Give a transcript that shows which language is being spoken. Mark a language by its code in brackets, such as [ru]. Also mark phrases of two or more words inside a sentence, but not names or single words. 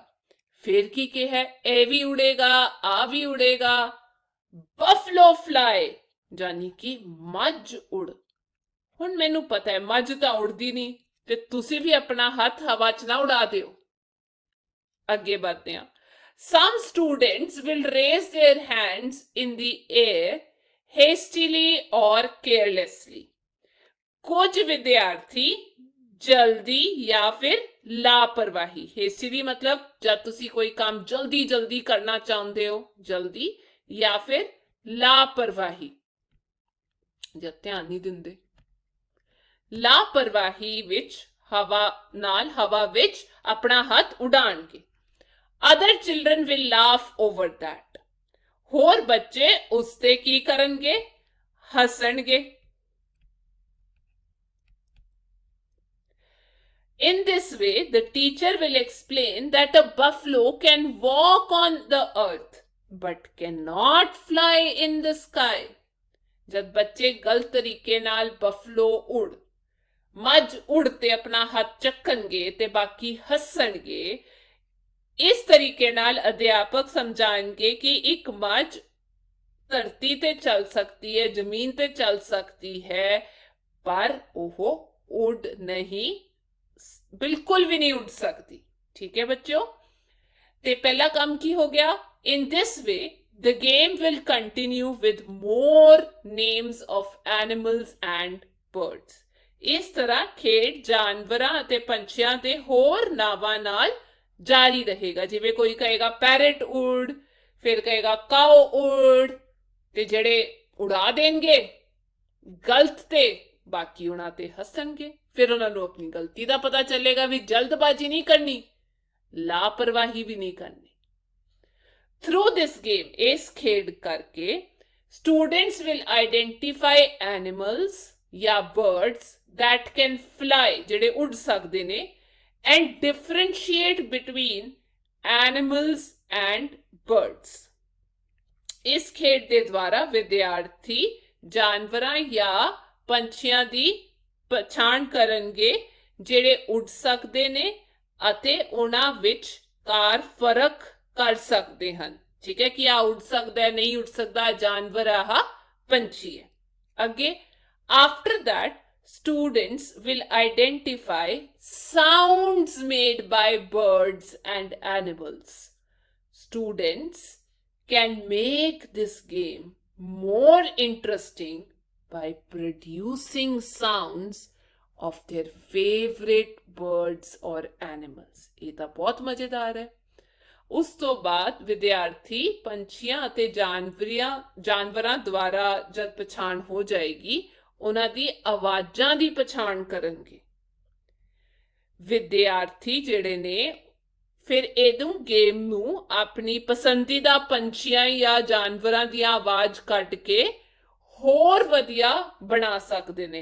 [pa] ਫਿਰ ਕੀ ਕਿਹਾ? ਇਹ ਵੀ ਉੜੇਗਾ, ਆ ਵੀ ਉੜੇਗਾ। [en] buffalo fly, [pa] ਜਾਨੀ ਕਿ ਮੱਝ ਉੜ। ਹੁਣ ਮੈਨੂੰ ਪਤਾ ਹੈ ਮੱਝ ਤਾਂ ਉੜਦੀ ਨਹੀਂ, ਤੇ ਤੁਸੀਂ ਵੀ ਆਪਣਾ ਹੱਥ ਹਵਾ 'ਚ ਨਾ ਉਡਾ ਦਿਓ। ਅੱਗੇ ਵਧਦੇ ਹਾਂ। [en] Some students will raise their hands in the air hastily or carelessly. [pa] ਕੁਝ ਵਿਦਿਆਰਥੀ ਜਲਦੀ ਜਾਂ ਫਿਰ ਲਾਪਰਵਾਹੀ। ਹੇਸਟੀਲੀ ਮਤਲਬ ਜਦ ਤੁਸੀਂ ਕੋਈ ਕੰਮ ਜਲਦੀ ਜਲਦੀ ਕਰਨਾ ਚਾਹੁੰਦੇ ਹੋ, ਜਲਦੀ, ਜਾਂ ਫਿਰ ਲਾਪਰਵਾਹੀ ਜਦ ਧਿਆਨ ਨਹੀਂ ਦਿੰਦੇ। ਲਾਪਰਵਾਹੀ ਵਿੱਚ ਹਵਾ ਵਿੱਚ ਆਪਣਾ ਹੱਥ ਉਡਾਣਗੇ। [en] Other children will laugh over that. [pa] ਹੋਰ ਬੱਚੇ ਉਸ ਤੇ ਕੀ ਕਰਨਗੇ? ਹੱਸਣਗੇ। [en] In this way, the teacher will explain that a buffalo can walk on the earth, but cannot fly in the sky. [pa] ਜਦ ਬੱਚੇ ਗਲਤ ਤਰੀਕੇ ਨਾਲ ਬਫਲੋ ਉੜ, ਮੱਝ ਉੜ ਤੇ ਆਪਣਾ ਹੱਥ ਚੱਕਣਗੇ ਤੇ ਬਾਕੀ ਹੱਸਣਗੇ, ਇਸ ਤਰੀਕੇ ਨਾਲ ਅਧਿਆਪਕ ਸਮਝਾਣਗੇ ਕਿ ਇੱਕ ਮੱਝ ਧਰਤੀ ਤੇ ਚੱਲ ਸਕਦੀ ਹੈ, ਜ਼ਮੀਨ ਤੇ ਚੱਲ ਸਕਦੀ ਹੈ, ਪਰ ਉਹ ਉੜ ਨਹੀਂ, ਬਿਲਕੁਲ ਵੀ ਨਹੀਂ ਉੱਡ ਸਕਦੀ। ਠੀਕ ਹੈ ਬੱਚਿਓ, ਤੇ ਪਹਿਲਾ ਕੰਮ ਕੀ ਹੋ ਗਿਆ? [en] In this way, the game will continue with more names of animals and birds. [pa] ਇਸ ਤਰ੍ਹਾਂ ਖੇਡ ਜਾਨਵਰਾਂ ਅਤੇ ਪੰਛੀਆਂ ਦੇ ਹੋਰ ਨਾਵਾਂ ਨਾਲ ਜਾਰੀ ਰਹੇਗਾ। ਜਿਵੇਂ ਕੋਈ ਕਹੇਗਾ ਪੈਰਟ ਉੜ, ਫਿਰ ਕਹੇਗਾ ਕਾਓ ਉੜ, ਤੇ ਜਿਹੜੇ ਉਡਾ ਦੇਣਗੇ ਗਲਤ ਤੇ ਬਾਕੀ ਉਹਨਾਂ ਤੇ ਹੱਸਣਗੇ, ਫਿਰ ਉਹਨਾਂ ਨੂੰ ਆਪਣੀ ਗਲਤੀ ਦਾ ਪਤਾ ਚੱਲੇਗਾ ਵੀ ਜਲਦਬਾਜ਼ੀ ਨਹੀਂ ਕਰਨੀ, ਲਾਪਰਵਾਹੀ ਵੀ ਨਹੀਂ ਕਰਨੀ, लापरवाही भी नहीं करनी। [en] through this game, [pa] ਇਸ ਖੇਡ ਕਰਕੇ [en] students will identify animals ya birds that can fly, [pa] ਜਿਹੜੇ ਉੱਡ ਸਕਦੇ ਨੇ, [en] and differentiate between animals and birds. [pa] ਇਸ ਖੇਡ ਦੇ ਦੁਆਰਾ ਵਿਦਿਆਰਥੀ ਜਾਨਵਰਾਂ ਜਾਂ ਪੰਛੀਆਂ ਦੀ ਪਛਾਣ ਕਰਨਗੇ ਜਿਹੜੇ ਉੱਡ ਸਕਦੇ ਨੇ ਅਤੇ ਉਹਨਾਂ ਵਿਚਕਾਰ ਫਰਕ ਕਰ ਸਕਦੇ ਹੈਂ। ਠੀਕ ਹੈ, ਕਿ ਆ ਉੱਡ ਸਕਦਾ ਹੈ, ਨਹੀਂ ਉੱਡ ਸਕਦਾ, ਜਾਨਵਰ ਆਹ ਪੰਛੀ ਹੈ। [en] अगे after that students will identify sounds made by birds and animals. Students can make this game more interesting by producing sounds of their favorite birds or animals. [pa] ਇਹ ਤਾਂ ਬਹੁਤ ਮਜ਼ੇਦਾਰ ਹੈ। ਉਸ ਤੋਂ ਬਾਅਦ ਵਿਦਿਆਰਥੀ ਪੰਛੀਆਂ ਅਤੇ ਜਾਨਵਰਾਂ ਦੁਆਰਾ ਜਦ ਪਛਾਣ ਹੋ ਜਾਏਗੀ, ਉਹਨਾਂ ਦੀ ਆਵਾਜ਼ਾਂ ਦੀ ਪਛਾਣ ਕਰਨਗੇ। ਵਿਦਿਆਰਥੀ ਜਿਹੜੇ ਨੇ ਫਿਰ ਇਹਨੂੰ ਗੇਮ ਨੂੰ ਆਪਣੀ ਪਸੰਦੀਦਾ ਪੰਛੀਆਂ ਜਾਂ ਜਾਨਵਰਾਂ ਦੀ ਆਵਾਜ਼ ਕੱਢ ਕੇ ਹੋਰ ਵਧੀਆ ਬਣਾ ਸਕਦੇ ਨੇ।